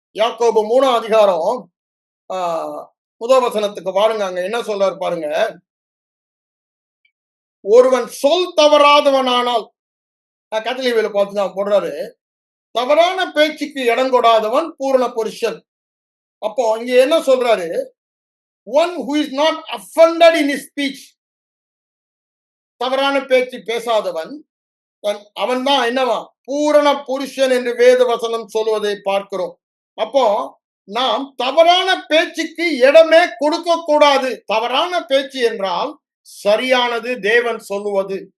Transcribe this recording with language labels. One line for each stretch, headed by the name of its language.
Tamil: யாக்கோபு 3ஆம் அதிகாரம் முதல் வசனத்துக்கு பாருங்க. அங்க என்ன சொல்றாரு பாருங்க. ஒருவன் சொல் தவறாதவனானால், கத்தலிவில பார்த்துதான் போடுறாரு, தவறான பேச்சுக்கு இடம் கொடாதவன் பூரண புருஷன். அப்போ இங்க என்ன சொல்றாரு?
English: one who is not offended in his speech.
Tamil: தவறான பேச்சு பேசாதவன் அவன் தான் என்னவா? பூரண புருஷன் என்று வேத வசனம் சொல்வதை பார்க்கிறோம். அப்போ நாம் தவறான பேச்சுக்கு இடமே கொடுக்க கூடாது. தவறான பேச்சு என்றால் சரியானது தேவன் சொல்லுவது.